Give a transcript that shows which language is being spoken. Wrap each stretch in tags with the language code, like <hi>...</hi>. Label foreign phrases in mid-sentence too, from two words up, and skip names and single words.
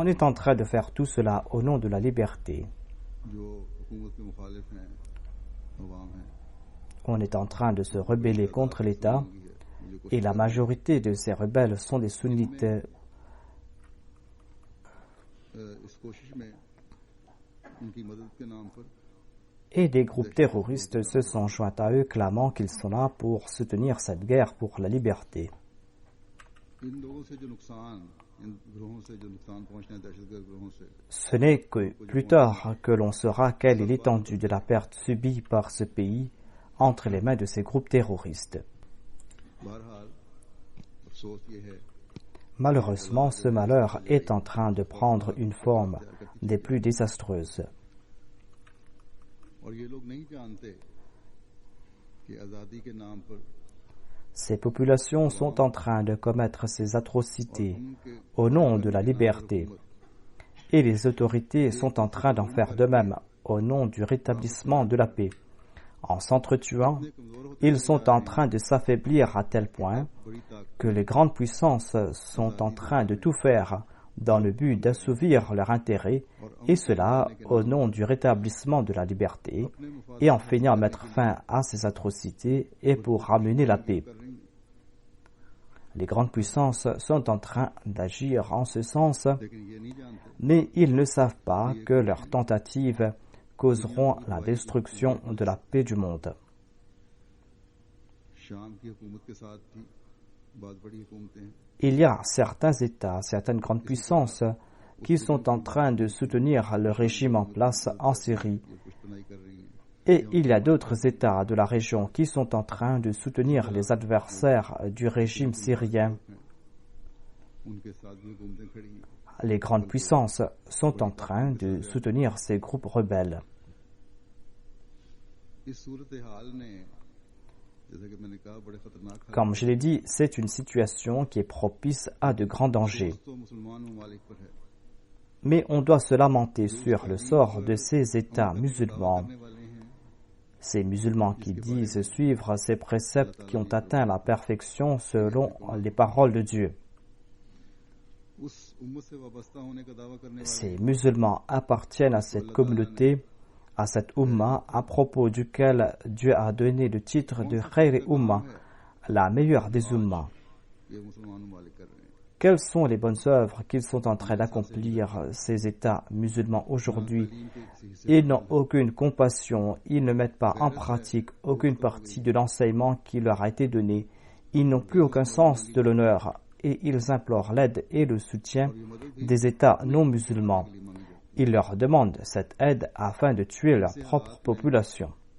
<fr>On est en train de faire tout cela au nom de la liberté.</fr> <ur>جو حکومت کے مخالف ہیں عوام ہیں</ur> <fr>On est en train de se rebeller contre l'État et la majorité de ces rebelles sont des sunnites.</fr> <ur>اس کوشش میں ان کی مدد کے نام پر</ur> <fr>Et des groupes terroristes se sont joints à eux clamant qu'ils sont là pour soutenir cette guerre pour la liberté.</fr> <ur>ان لوگوں سے جو نقصان ان گروہوں سے جو نقصان پہنچنے ہیں دہشت گرد گروہوں سے</ur> <fr>Ce n'est que plus tard que l'on saura quelle est l'étendue de la perte subie par ce pays entre les mains de ces groupes terroristes.</fr> <ur>بہرحال افسوس یہ ہے</ur> <fr>Malheureusement, ce malheur est en train de prendre une forme des plus désastreuses.</fr> <ur>اور یہ لوگ نہیں جانتے کہ آزادی کے نام پر</ur> <fr>Ces populations sont en train de commettre ces atrocités</fr> <ur>उनके</ur> <fr>au nom de la liberté. Et les autorités sont en train d'en faire de même au nom du rétablissement de la paix. En s'entretuant, ils sont en train de s'affaiblir à tel point</fr> <ur>بڑی طاقت</ur> <fr>que les grandes puissances sont en train de tout faire dans le but d'assouvir leur intérêt, et cela au nom du rétablissement de la liberté, et en feignant mettre fin à ces atrocités et pour ramener la paix.</fr> <ur>کر رہی ہیں</ur> <fr>Les grandes puissances sont en train d'agir en ce sens,</fr> <ur>لیکن یہ نہیں جانتے</ur> <fr>mais ils ne savent pas que leurs tentatives causeront la destruction de la paix du monde.</fr> <ur>شام کی حکومت کے ساتھ بھی بہت بڑی حکومتیں ہیں</ur> <fr>Il y a certains États, certaines grandes puissances qui sont en train de soutenir le régime en place en Syrie.</fr> <ur>یہ پشت پناہی کر رہی ہیں</ur> <fr>Et il y a d'autres États de la région qui sont en train de soutenir les adversaires du régime syrien.</fr> <ur>ان کے ساتھ بھی حکومتیں کھڑی ہیں</ur> <fr>Les grandes puissances sont en train de soutenir ces groupes rebelles.</fr> <ur>اس صورت حال نے جیسا کہ میں نے کہا بڑے خطرناک حالات</ur> <fr>Comme je l'ai dit, c'est une situation qui est propice à de grands dangers.</fr> <ur>تو مسلمان ممالک پر ہے</ur> <fr>Mais on doit se lamenter sur le sort de ces États musulmans.</fr> <ur>کرنے والے ہیں</ur> <fr>Ces musulmans qui disent suivre ces préceptes qui ont atteint la perfection selon les paroles de Dieu.</fr> <ur>اس امت سے وابستہ ہونے کا دعویٰ کرنے والے</ur> <fr>Ces musulmans appartiennent à cette communauté, à cette Ummah, à propos duquel Dieu a donné le titre de</fr> <ar>خير أمة,</ar> <fr>la meilleure des Ummahs.</fr> <ur>یہ مسلمان ممالک کر رہے ہیں</ur> <fr>Quelles sont les bonnes œuvres qu'ils sont en train d'accomplir, ces États musulmans aujourd'hui?</fr> <ur>تعلیم کے کسی حصے</ur> <fr>Ils n'ont aucune compassion, ils ne mettent pas en pratique aucune partie de l'enseignement qui leur a été donné. Ils n'ont plus aucun sens de l'honneur et ils implorent l'aide et le soutien des États non musulmans. Ils leur demandent cette aide afin de tuer leur propre population.</fr>